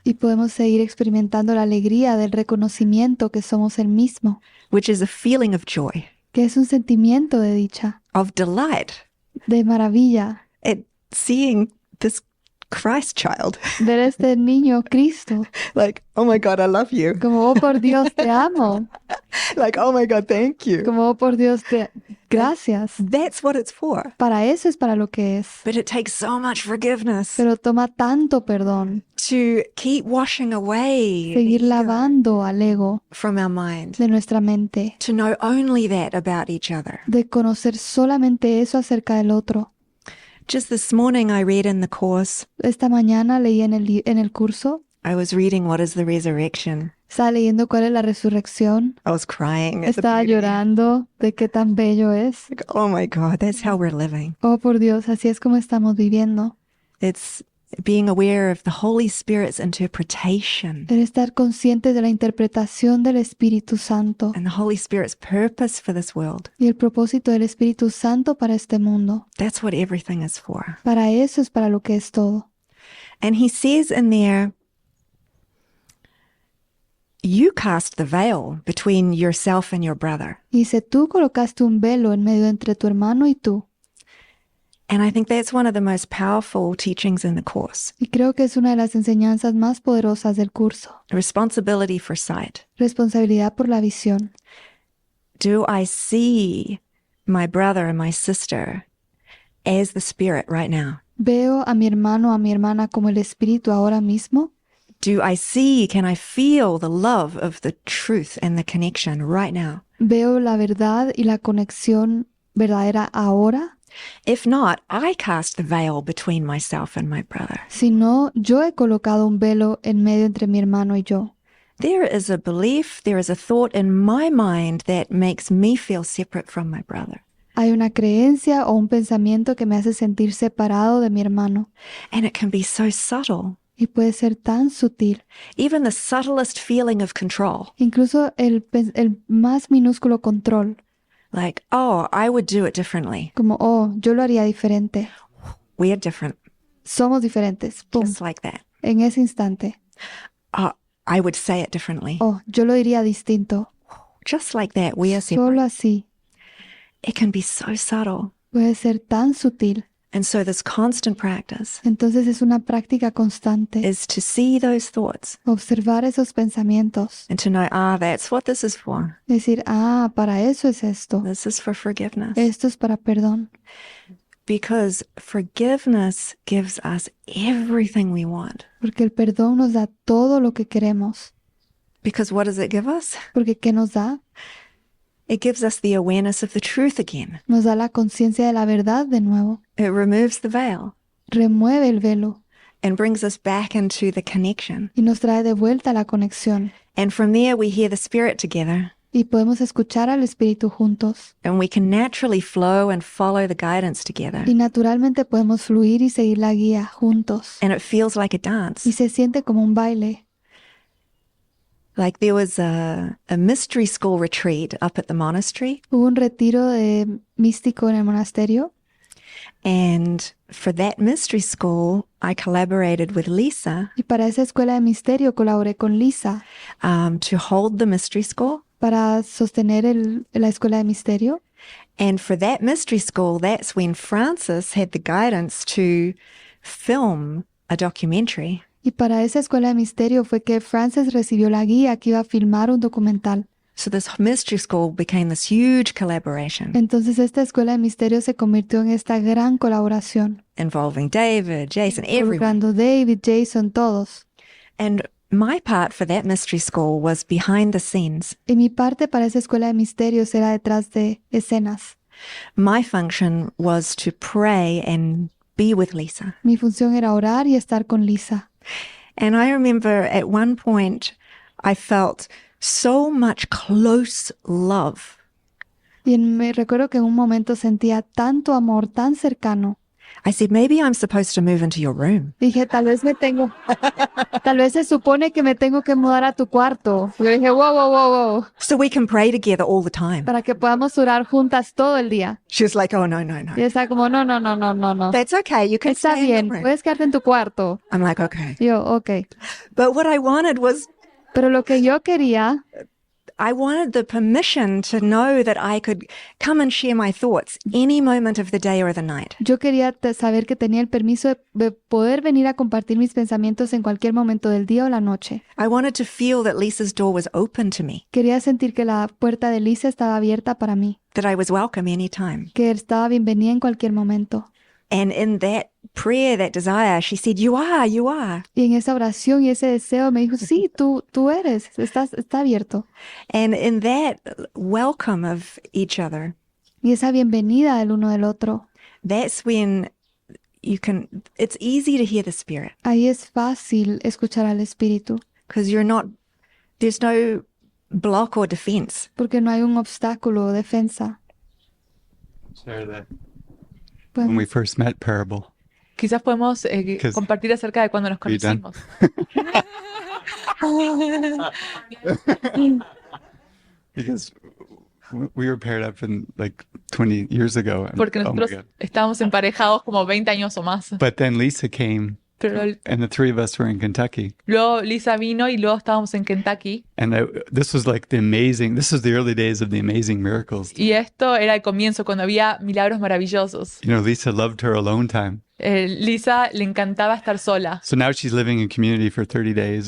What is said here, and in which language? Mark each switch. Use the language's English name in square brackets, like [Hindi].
[Spanish] Y podemos seguir experimentando la alegría del reconocimiento que somos el mismo, [English] which is a feeling of joy, [Spanish] que es un sentimiento de dicha, [English] of delight [Spanish] de maravilla, [English] at seeing this Christ child. [Spanish] ver este niño Cristo, [English] Like, oh my God, I love you. [Spanish] como, oh por Dios, te amo, [English] Like, oh my God, thank you. [Spanish] como, oh por Dios, gracias. [English] That's what it's for. [Spanish] Para eso es para lo que es, [English] But it takes so much forgiveness [Spanish] pero toma tanto perdón, [English] to keep washing away [Spanish] seguir lavando al ego [English] from our mind, [Spanish] de nuestra mente, [English] to know only that about each other. [Spanish] de conocer solamente eso acerca del otro. [English] Just this morning, I read in the course, [Spanish] Esta mañana leí en el curso, [English] I was reading What is the Resurrection? [Spanish] estaba leyendo cuál es la resurrección, [English] I was crying. At the [Spanish] estaba [English] beauty. [Spanish] llorando de qué tan bello es. [English] Like, oh my God, that's how we're living. [Spanish] Oh, por Dios, así es como estamos viviendo. [English] It's being aware of the Holy Spirit's interpretation [Spanish] El estar consciente de la interpretación del Espíritu Santo [English] and the Holy Spirit's purpose for this world. [Spanish] y el propósito del Espíritu Santo para este mundo. [English] That's what everything is for. [Spanish] Para eso es para lo que es todo. [English] And he says in there, you cast the veil between yourself and your brother. [Spanish] Y dice, tú colocaste un velo en medio entre tu hermano y tú. [English] And I think that's one of the most powerful teachings in the course. [Spanish] Y creo que es una de las enseñanzas más poderosas del curso. [English] Responsibility for sight. [Spanish] Responsabilidad por la visión. [English] Do I see my brother and my sister as the Spirit right now? [Spanish] ¿Veo a mi hermano o a mi hermana como el Espíritu ahora mismo? [English] Do I see, can I feel the love of the truth and the connection right now? [Spanish] ¿Veo la verdad y la conexión verdadera ahora? [English] If not, I cast the veil between myself and my brother. [Spanish] Si no, yo he colocado un velo en medio entre mi hermano y yo. [English] There is a belief, there is a thought in my mind that makes me feel separate from my brother. [Spanish] Hay una creencia o un pensamiento que me hace sentir separado de mi hermano. [English] And it can be so subtle. [Spanish] Y puede ser tan sutil. [English] Even the subtlest feeling of control. [Spanish] Incluso el más minúsculo control. [English] Like, oh, I would do it differently. [Spanish] Como, oh, yo lo haría diferente. [English] We are different. [Spanish] Somos diferentes. Pum. [English] Just like that. [Spanish] En ese instante. [English] I would say it differently. [Spanish] Oh, yo lo diría distinto. [English] Just like that, we are separate. [Spanish] Solo así. [English] It can be so subtle. [Spanish] Puede ser tan sutil. [English] And so this constant practice [Spanish] Entonces es una práctica constante. [English] is to see those thoughts [Spanish] Observar esos pensamientos. [English] and to know, that's what this is for. [Spanish] Decir, para eso es esto. [English] This is for forgiveness. [Spanish] Esto es para perdón. [English] Because forgiveness gives us everything we want. [Spanish] Porque el perdón nos da todo lo que queremos. [English] Because what does it give us? [Spanish] Porque ¿qué nos da? [English] It gives us the awareness of the truth again. [Spanish] Nos da la conciencia de la verdad de nuevo. [English] It removes the veil [Spanish] Remueve el velo [English] and brings us back into the connection. [Spanish] y nos trae de vuelta a la conexión. [English] And from there we hear the Spirit together. [Spanish] Y podemos escuchar al Espíritu juntos. [English] And we can naturally flow and follow the guidance together. [Spanish] Y naturalmente podemos fluir y seguir la guía juntos. [English] And it feels like a dance. [Spanish] Y se siente como un baile. [English] Like there was a mystery school retreat up at the monastery. [Spanish] Hubo un retiro de místico en el monasterio. [English] And for that mystery school, I collaborated with Lisa [Spanish] Y para esa escuela de misterio colaboré con Lisa [English] to hold the mystery school. [Spanish] para sostener la escuela de misterio. [English] And for that mystery school, that's when Francis had the guidance to film a documentary. [Spanish] Y para esa escuela de misterio fue que Frances recibió la guía que iba a filmar un documental. [English] So this mystery school became this huge collaboration [Spanish] Entonces esta escuela de misterio se convirtió en esta gran colaboración, [English] involving David, Jason, everyone. [Spanish] involucrando David, Jason, todos. [English] And my part for that mystery school was behind the scenes. [Spanish] Y mi parte para esa escuela de misterios era detrás de escenas. [English] My function was to pray and be with Lisa. [Spanish] Mi función era orar y estar con Lisa. [English] And I remember at one point I felt so much close love. [Spanish] Y me recuerdo que en un momento sentía tanto amor, tan cercano. [English] I said, maybe I'm supposed to move into your room. [Spanish] Dije, tal vez se supone que me tengo que mudar a tu cuarto. Yo dije, wow, [English] So we can pray together all the time. [Spanish] para que podamos orar juntas todo el día. [English] She was like, oh, no. [Spanish] Y está como, no. [English] That's okay. You can [Spanish] Está [English] stay in [Spanish] bien, [English] your room. [Spanish] puedes quedarte en tu cuarto. [English] I'm like, okay. [Spanish] Y yo, ok. [English] But what I wanted was, [Spanish] Pero lo que yo quería, [English] I wanted the permission to know that I could come and share my thoughts any moment of the day or the night. [Spanish] yo quería saber que tenía el permiso de poder venir a compartir mis pensamientos en cualquier momento del día o la noche. [English] I wanted to feel that Lisa's door was open to me, [Spanish] Quería sentir que la puerta de Lisa estaba abierta para mí, [English] that I was welcome anytime. [Spanish] que estaba bienvenida en cualquier momento. [English] And in that prayer, that desire, she said, you are. [Spanish] Y en esa oración y ese deseo me dijo, sí, tú eres, está abierto. [English] And in that welcome of each other, [Spanish] Y esa bienvenida del uno del otro, [English] that's when it's easy to hear the Spirit, [Spanish] ahí es fácil escuchar al Espíritu, [English] because there's no block or defense. [Spanish] porque no hay un obstáculo o defensa. [English] Share that [Spanish] Pues, [English] when we first met parable. [Spanish] Quizás podemos compartir acerca de cuando nos [English] Are you done? [Spanish] conocimos. [English] Because we were paired up in like 20 years ago. And, [Spanish] Porque [English] oh my [Spanish] nosotros [English] God. [Spanish] estábamos emparejados como 20 años o más. [English] But then Lisa came, [Spanish] Pero [English] and the three of us were in Kentucky. [Spanish] luego Lisa vino y luego estábamos en Kentucky. [English] And this was the early days of the amazing miracles. [Spanish] Y esto era el comienzo, cuando había milagros maravillosos. [English] You know, Lisa loved her alone time. [Spanish] Lisa le encantaba estar sola. [English] So now she's living in community for 30 days.